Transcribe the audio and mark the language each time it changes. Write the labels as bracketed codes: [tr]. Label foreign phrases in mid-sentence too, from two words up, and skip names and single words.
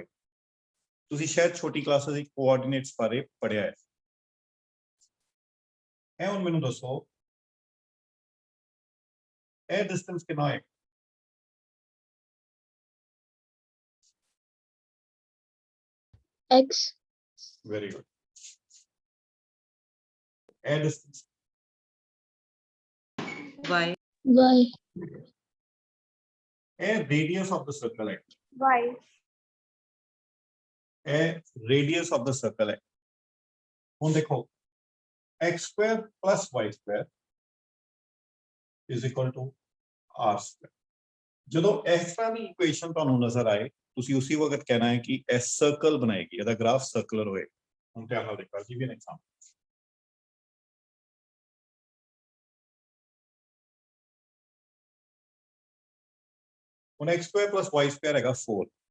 [pa] ਤੁਸੀਂ ਸ਼ਾਇਦ ਛੋਟੀ ਕਲਾਸਾਂ ਵਿੱਚ ਕੋਆਰਡੀਨੇਟਸ ਬਾਰੇ ਪੜਿਆ ਹੈ। ਇਹ ਹੁਣ ਮੈਨੂੰ ਦੱਸੋ ਇਹ ਡਿਸਟੈਂਸ ਕਿੰਨਾ ਹੈ? [en] X very good. ਇਹ ਡਿਸਟੈਂਸ Y ਇਹ radius of the circle है। Y ਇਹ radius of the circle है। [pa] ਹੁਣ ਦੇਖੋ [en] x² + y² is equal to r²। [pa] ਜਦੋਂ ਇਸ ਤਰ੍ਹਾਂ ਦੀ ਇਕੁਏਸ਼ਨ ਤੁਹਾਨੂੰ ਨਜ਼ਰ ਆਏ ਤੁਸੀਂ ਉਸੇ ਵਕਤ ਕਹਿਣਾ ਹੈ ਕਿ ਇਹ ਸਰਕਲ ਬਣਾਏਗੀ ਇਹਦਾ ਗ੍ਰਾਫ ਸਰਕੂਲਰ ਹੋਏ। ਹੁਣ ਧਿਆਨ ਨਾਲ ਦੇਖੋ [en] give an example. [pa] ਹੁਣ x² + y² ਹੈਗਾ 4।